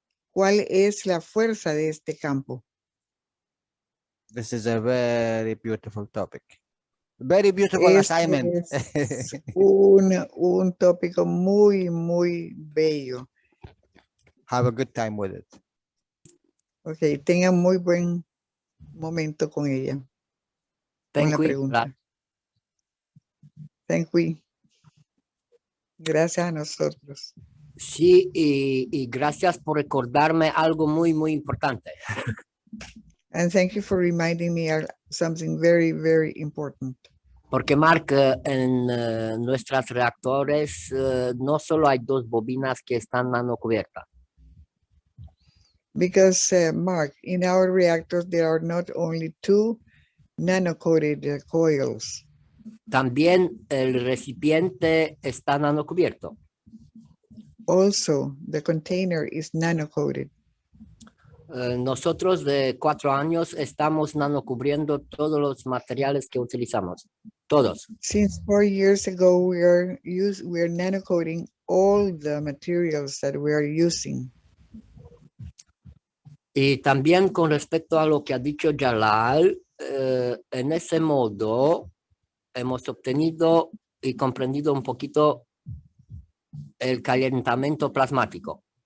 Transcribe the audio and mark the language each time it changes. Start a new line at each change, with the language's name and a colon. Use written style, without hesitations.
Spanish: ¿cuál es la fuerza de este campo?
English: This is a very beautiful topic. Very beautiful assignment.
Spanish: Es un tópico muy, muy bello.
English: Have a good time with it.
Spanish: Ok, tengan muy buen momento con ella. Con la pregunta.
English: Thank you.
Spanish: Gracias a nosotros. Sí, y gracias por recordarme algo muy, muy importante.
English: And thank you for reminding me of something very, very important.
Spanish: Porque Mark, en nuestros reactores no solo hay 2 bobinas que están nanocubiertas.
English: Because Mark, in our reactors there are not only 2 nano-coated coils.
Spanish: También el recipiente está nanocubierto.
English: Also, the container is nano-coated.
Spanish: Nosotros de 4 años estamos nanocubriendo todos los materiales que utilizamos, todos.
English: Since 4 years ago, we are nanocoating all the materials that we are using.
Spanish: Y también con respecto a lo que ha dicho Jalal, en ese modo hemos obtenido y comprendido un poquito el calentamiento plasmático.